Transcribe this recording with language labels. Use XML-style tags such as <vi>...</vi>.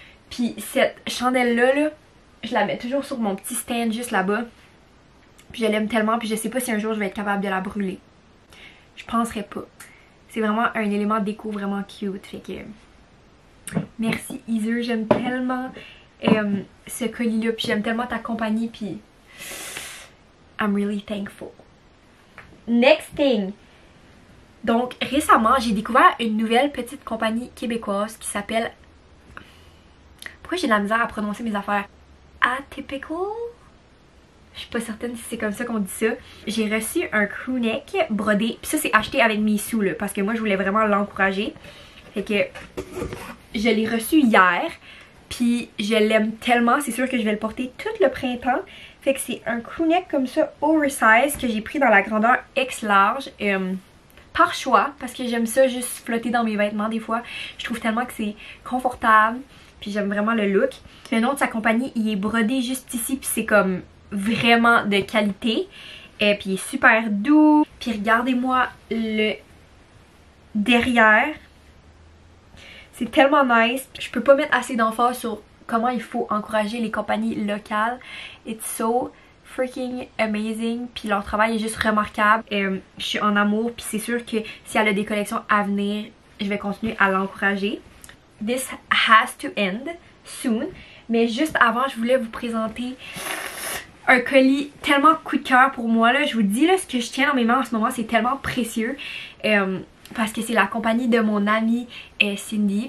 <fr>Puis cette chandelle-là, là, je la mets toujours sur mon petit stand juste là-bas. Puis je l'aime tellement. Puis je sais pas si un jour je vais être capable de la brûler. Je penserais pas. C'est vraiment un élément déco vraiment cute. Fait que merci Heather, j'aime tellement ce colis-là. Puis j'aime tellement ta compagnie.</fr> <en>Puis I'm really thankful. Next thing.</en> <fr>Donc récemment, j'ai découvert une nouvelle petite compagnie québécoise qui s'appelle... pourquoi j'ai de la misère à prononcer mes affaires? Atypical? Je suis pas certaine si c'est comme ça qu'on dit ça. J'ai reçu un crewneck brodé. Puis ça, c'est acheté avec mes sous, là. Parce que moi, je voulais vraiment l'encourager. Fait que je l'ai reçu hier. Puis je l'aime tellement. C'est sûr que je vais le porter tout le printemps. Fait que c'est un crewneck comme ça, oversize, que j'ai pris dans la grandeur X large. Par choix. Parce que j'aime ça juste flotter dans mes vêtements des fois. Je trouve tellement que c'est confortable. Puis j'aime vraiment le look. Le nom de sa compagnie, il est brodé juste ici. Puis c'est comme... vraiment de qualité. Et puis il est super doux. Puis regardez-moi le derrière. C'est tellement nice. Je peux pas mettre assez d'emphase sur comment il faut encourager les compagnies locales.</fr> <en>It's so freaking amazing.</en> <fr>Puis leur travail est juste remarquable. Je suis en amour. Puis c'est sûr que si elle a des collections à venir, je vais continuer à l'encourager.</fr> <en>This has to end soon.</en> <fr>Mais juste avant, je voulais vous présenter un colis tellement coup de cœur pour moi là. Je vous dis là, ce que je tiens dans mes mains en ce moment, c'est tellement précieux parce que c'est la compagnie de mon amie Cindy.</fr>